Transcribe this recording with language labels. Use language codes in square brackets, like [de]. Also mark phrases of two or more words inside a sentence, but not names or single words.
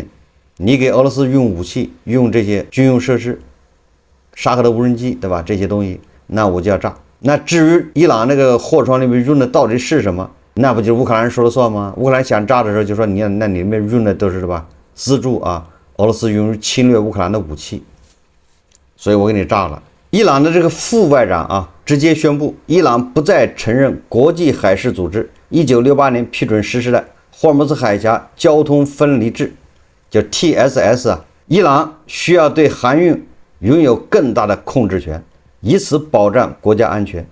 [zh] 你給俄羅斯用武器，用這些軍用設施，沙赫的無人機，對吧？這些東西，那我就要炸。那至於伊朗那個貨船裡面用的到底是什麼，那不就是烏克蘭人說了算嗎？烏克蘭想炸的時候就說那裡面用的都是，是吧？資助啊俄羅斯用於侵略烏克蘭的武器，所以我給你炸了。伊朗的這個副外長啊，直接宣布，伊朗不再承認國際海事組織1968年批准實施的霍爾木茲海峽交通分離制，叫 TSS 啊。伊朗需要對航運擁有更大的控制權，以此保障國家安全。